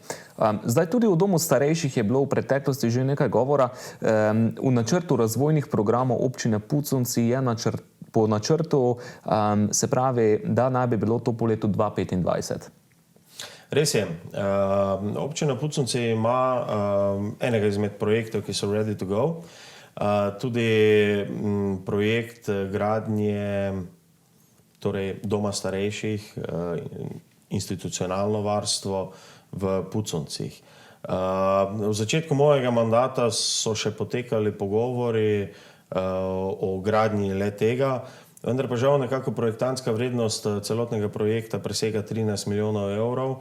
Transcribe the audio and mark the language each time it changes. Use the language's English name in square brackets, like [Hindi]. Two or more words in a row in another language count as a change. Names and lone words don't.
[Slovenian] Zdaj tudi v domu starejših je bilo v preteklosti že nekaj govora. V načrtu razvojnih programov občine Puconci je po načrtu, se pravi, da naj bi bilo to po letu 2025. Res je. Občina Puconci ima enega izmed projektov, ki so [English] ready to go. [Slovenian] Tudi projekt gradnje, torej doma starejših, institucionalno varstvo v Puconcih. V začetku mojega mandata so še potekali pogovori o gradnji le-tega, vendar pa žal nekako projektantska vrednost celotnega projekta presega 13 milijonov evrov.